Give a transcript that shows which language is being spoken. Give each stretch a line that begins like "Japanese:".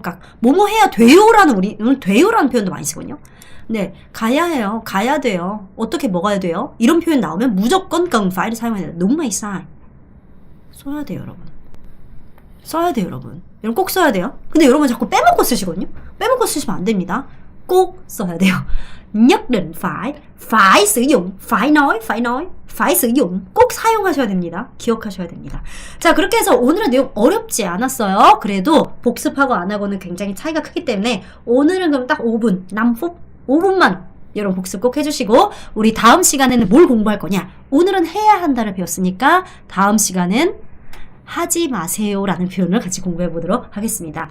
Korean: 그러니까 뭐뭐 해야 돼요라는 우리는 돼요라는 표현도 많이 쓰거든요. 네, 가야 해요. 가야 돼요. 어떻게 먹어야 돼요? 이런 표현 나오면 무조건 cần fa이를 사용해야 된다.
Vietnamese: đúng hay sai?
Korean: 써야 돼요, 여러분. 써야 돼요, 여러분. 여러분 꼭 써야 돼요. 근데 여러분 자꾸 빼먹고 쓰시거든요. 빼먹고 쓰시면 안 됩니다. 꼭 써야 돼요.
Vietnamese: nhất định phải sử dụng, phải nói, phải sử dụng.
Korean: 꼭 사용하셔야 됩니다. 기억하셔야 됩니다. 자, 그렇게 해서 오늘의 내용 어렵지 않았어요. 그래도 복습하고 안 하고는 굉장히 차이가 크기 때문에 오늘은 그럼 딱 5분, 5분만 여러분 복습 꼭 해주시고 우리 다음 시간에는 뭘 공부할 거냐? 오늘은 해야 한다를 배웠으니까 다음 시간은 하지 마세요 라는 표현을 같이 공부해 보도록 하겠습니다.